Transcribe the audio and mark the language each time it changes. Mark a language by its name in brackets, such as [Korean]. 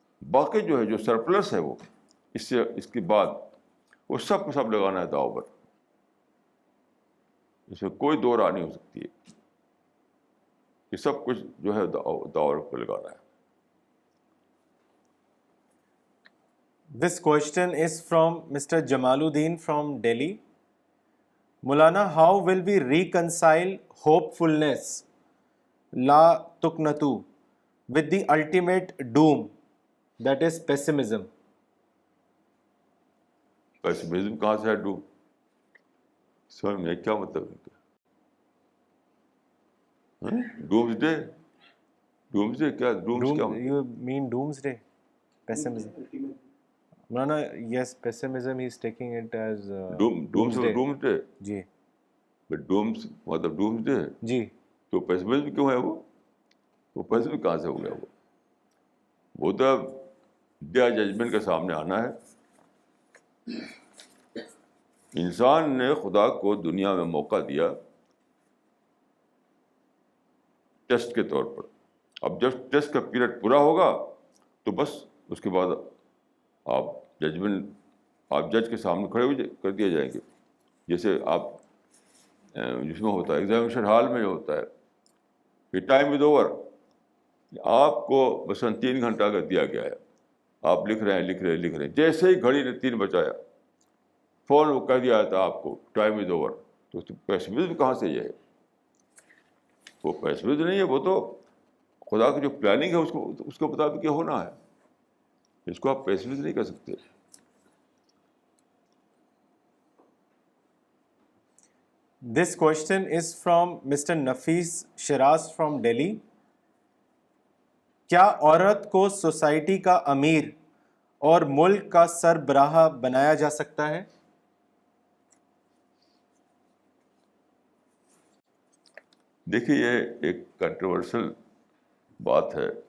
[Urdu] باقی جو ہے، جو سرپلس ہے، وہ اس کے بعد وہ سب کو سب لگانا ہے داؤ پر. اس میں کوئی دو راہ نہیں ہو سکتی ہے کہ سب کچھ جو ہے داؤ پہ لگانا ہے. [English] This question is from Mr. Jamaluddin from Delhi. Maulana, how will we reconcile hopefulness, la tuqnatu, with the ultimate doom, that is pessimism? [Urdu] Pessimism کہاں سے ہے؟ سمجھ میں کیا مطلب ہے؟ ڈومسڈے کیا؟ ڈومس کیا مطلب؟ [English] You mean doomsday? Pessimism. Maulana, yes, pessimism, he is taking it as doomsday. Doomsday [Urdu] جی ڈومس مطلب ڈومسڈے ہے. جی. تو پیسمزم کیوں ہے؟ وہ پیسمزم کہاں سے ہو گیا؟ وہ تو ڈے ججمنٹ کے سامنے آنا ہے. انسان نے خدا کو دنیا میں موقع دیا ٹیسٹ کے طور پر. اب جب ٹیسٹ کا پیریڈ پورا ہوگا تو بس اس کے بعد آپ جج کے سامنے کھڑے کر دیے جائیں گے. جیسے آپ جس میں ہوتا ہے ایگزامینیشن ہال میں جو ہوتا ہے کہ ٹائم از اوور، آپ کو مثلاً 3 گھنٹہ اگر دیا گیا ہے، آپ لکھ رہے ہیں، جیسے ہی گھڑی نے 3 بجایا فوراً وہ کہہ دیا تھا آپ کو ٹائم از اوور. تو پیسمزم کہاں سے یہ ہے؟ وہ پیسمزم نہیں ہے، وہ تو خدا کی جو پلاننگ ہے اس کے مطابق یہ ہونا ہے. اس کو آپ پیسمزم نہیں کر سکتے. [English] This question is from Mr. Nafis Shiraz from Delhi. [Urdu] کیا عورت کو سوسائٹی کا امیر اور ملک کا سربراہ بنایا جا سکتا ہے؟ دیکھیے یہ ایک کنٹروورشل بات ہے.